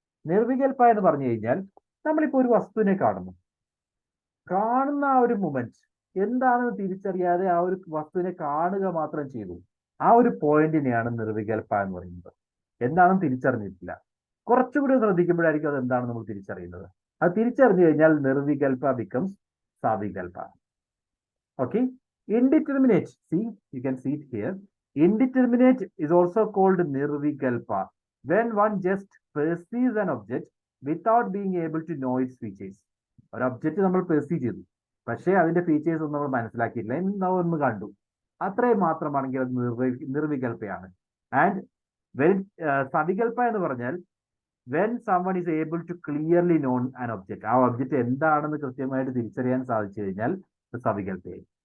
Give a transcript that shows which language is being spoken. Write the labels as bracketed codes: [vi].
[ml] നിർവികൽപ എന്ന് പറഞ്ഞു കഴിഞ്ഞാൽ നമ്മളിപ്പോ ഒരു വസ്തുവിനെ കാണുന്ന ആ ഒരു മൊമെന്റ് എന്താണെന്ന് തിരിച്ചറിയാതെ ആ ഒരു വസ്തുവിനെ കാണുക മാത്രം ചെയ്തു, ആ ഒരു പോയിന്റിനെയാണ് നിർവികൽപ എന്ന് പറയുന്നത്. എന്താണെന്ന് തിരിച്ചറിഞ്ഞിട്ടില്ല, കുറച്ചുകൂടി ശ്രദ്ധിക്കുമ്പോഴായിരിക്കും അത് എന്താണെന്ന് നമ്മൾ തിരിച്ചറിയുന്നത്. അത് തിരിച്ചറിഞ്ഞു കഴിഞ്ഞാൽ നിർവികൽപ becomes സവികൽപ. [en] Okay, indeterminate, see, you can see it here. Indeterminate is also called nirvikalpa when one just perceives an object without being able to know its features. [ml] ഒരു ഒബ്ജക്റ്റ് നമ്മൾ പെർസീവ് ചെയ്തു, പക്ഷേ അതിന്റെ ഫീച്ചേഴ്സ് ഒന്നും നമ്മൾ മനസ്സിലാക്കിയില്ല, ഒന്ന് കണ്ടു, അത്രയും മാത്രമാണെങ്കിൽ അത് നിർവികൽപ്പയാണ്. ആൻഡ് വെൻ സവികൽപ്പ എന്ന് പറഞ്ഞാൽ when [en] someone is able to clearly known an object, [ml] ആ ഒബ്ജക്റ്റ് എന്താണെന്ന് കൃത്യമായിട്ട് തിരിച്ചറിയാൻ സാധിച്ചു കഴിഞ്ഞാൽ സവികൽപ്പയായി.